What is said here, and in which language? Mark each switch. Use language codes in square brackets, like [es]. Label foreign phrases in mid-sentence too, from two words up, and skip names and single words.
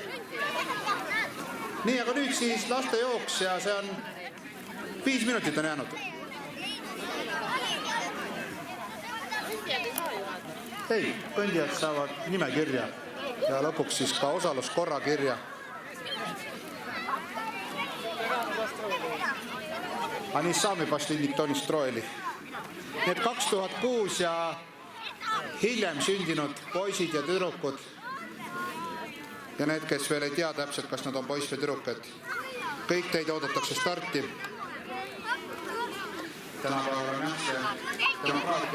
[et] Nii, aga nüüd siis laste jooks ja see on 5 minutit on jäänud. Ei, kõndijad saavad nimekirja ja lõpuks siis ka osaluskorra kirja. [ru] Они сами пошли, никто не строили. [et] Need 2006 ja hiljem sündinud poisid ja tüdrukud ja need, kes veel ei tea täpselt, kas nad on poiss või tüdruk, et kõik teid oodatakse starti. Tänapäeval on jah see demokraatia.